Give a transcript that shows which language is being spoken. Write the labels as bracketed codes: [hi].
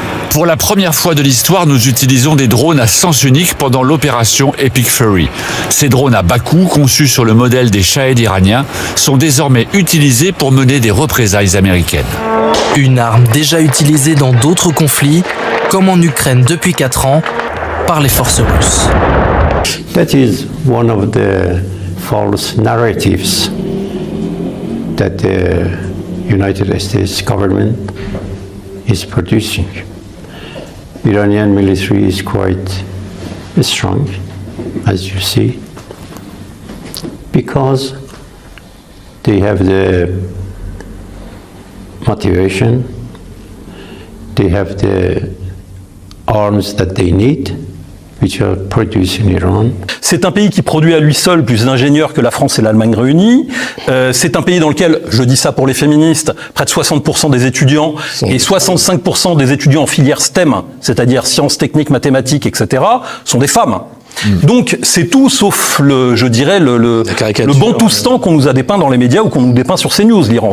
[fr] Pour la première fois de l'histoire, nous utilisons des drones à sens unique pendant l'opération Epic Fury. Ces drones à bas coût, conçus sur le modèle des Shahed iraniens, sont désormais utilisés pour mener des représailles américaines. Une arme déjà utilisée dans d'autres conflits, comme en Ukraine depuis 4 ans, par les forces russes. [en] That is one of the false narratives that the United States government is producing. Iranian military is quite strong, as you see, because they have the motivation, they have the arms that they need, which are produced in Iran. [fr] C'est un pays qui produit à lui seul plus d'ingénieurs que la France et l'Allemagne réunies. C'est un pays dans lequel, je dis ça pour les féministes, près de 60% des étudiants et 65% des étudiants en filière STEM, c'est-à-dire sciences, techniques, mathématiques, etc., sont des femmes. Donc c'est tout sauf je dirais le bantoustan qu'on nous a dépeint dans les médias ou qu'on nous dépeint sur CNews, l'Iran.